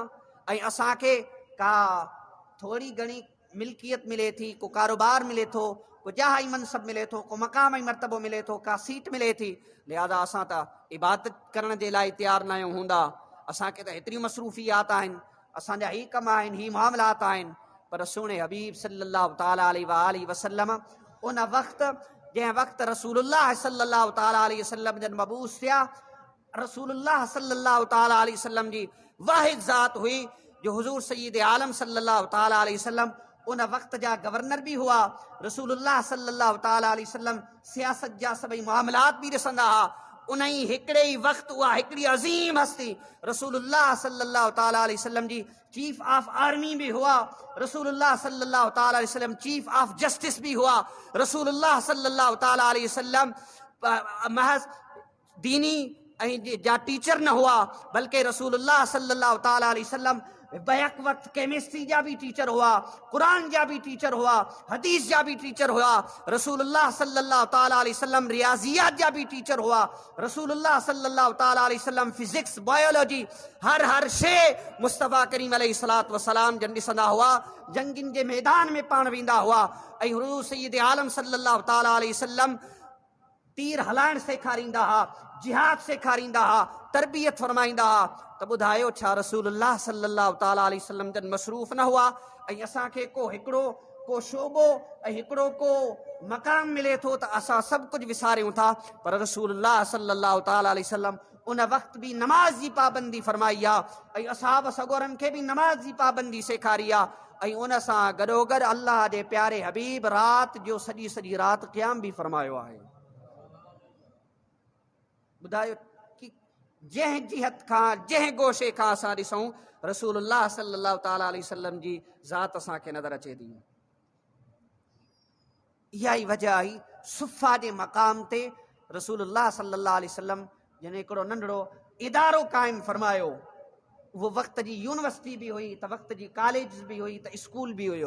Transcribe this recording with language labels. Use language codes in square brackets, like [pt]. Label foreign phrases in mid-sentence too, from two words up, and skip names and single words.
[sd] ऐं असांखे का थोरी घणी मिल्कियत मिले थी, को कारोबार मिले थो, को जाह ऐं मनसब मिले थो, को मक़ाम ऐं मर्तबो मिले थो, का सीट मिले थी, लिहाज़ा असां त इबादत करण जे लाइ तयारु न आहियूं हूंदा। असांखे त हेतिरियूं मसरूफ़ियात आहिनि, असांजा ही कम आहिनि, ही मामलात आहिनि। पर सुहिणे हबीब [ar] صلى الله تعالى عليه وسلم [sd] उन वक़्तु जंहिं वक़्तु रसूलुल्लाह [ar] صلى الله تعالى عليه وسلم [sd] जन मबूस थिया, रसूलुल्लाह [ar] صلى الله تعالى عليه وسلم [sd] जी वाहिद ज़ात हुई जो हुज़ूर सय्यद आलम [ar] صلى الله تعالى عليه وسلم [sd] उन वक़्त जा गवर्नर बि हुआ। रसूलुल्लाह [ar] صلى الله تعالى عليه وسلم [sd] सियासत जा सभई मामलात बि ॾिसंदा हुआ। उन ई हिकिड़े ई वक़्तु उहा हिकिड़ी अज़ीम हस्ती रसूलुल्लाह [ar] صلى الله تعالى عليه وسلم [sd] जी [en] chief of army [sd] बि हुआ। रसूलुल्लाह [ar] صلى الله تعالى عليه وسلم [en] chief of justice [sd] बि हुआ। रसूलुल्लाह [ar] صلى الله تعالى عليه وسلم [sd] महज़ दीनी ऐं जा टीचर न हुआ, बल्कि रसूलुल्लाह [ar] صلى الله تعالى عليه وسلم [sd] बैक वक़्त केमिस्ट्री जा भी टीचर हुआ, कुरान जा भी टीचर हुआ, हदीस जा भी टीचर हुआ। रसूलुल्लाह [ar] صلى الله تعالى عليه وسلم [sd] रियाजियात जा भी टीचर हुआ। रसूलुल्लाह [ar] صلى الله تعالى عليه وسلم [en] physics, biology, [sd] हर शे मुस्तफ़ा करीम [ar] عليه الصلاة والسلام [sd] जन ॾिसंदा हुआ। जंगिन जे मैदान में पाण वेंदा हुआ ऐं हुज़ूर सय्यद आलम [ar] صلى الله تعالى عليه وسلم [sd] तीर हलाइण सेखारींदा हुआ, जिहाद सेखारींदा हुआ, तरबियत फरमाईंदा हुआ। त ॿुधायो छा रसूलुल्लाह [ar] صلى الله تعالى عليه وسلم [sd] जन मसरूफ़ न हुआ? ऐं असांखे को शोबो ऐं हिकिड़ो को मक़ाम मिले थो त असां सभु कुझु विसारियूं था। पर रसूलुल्लाह [ar] صلى الله تعالى عليه وسلم [sd] उन वक़्तु बि नमाज़ जी पाबंदी फरमाई आहे ऐं असहाब सगोरनि खे बि नमाज़ जी पाबंदी सेखारी आहे। ऐं उन सां गॾोगॾु अल्लाह जे प्यारे हबीब राति जो सॼी राति क़याम बि फरमायो आहे। ॿुधायो कि जंहिं जिहत खां, जंहिं गोशे खां असां ॾिसूं रसूलुल्लाह [ar] صلى الله تعالى عليه وسلم [sd] जी ज़ात असांखे नज़र अचे थी। इहा ई वजह आई सुफ़ा जे मक़ाम ते रसूलुल्लाह [ar] صلى الله عليه وسلم [sd] जन हिकिड़ो नंढड़ो इदारो क़ाइमु फरमायो। उहो वक़्त जी यूनिवर्सिटी बि हुई, त वक़्त जी कॉलेज बि हुई, त स्कूल बि हुयो।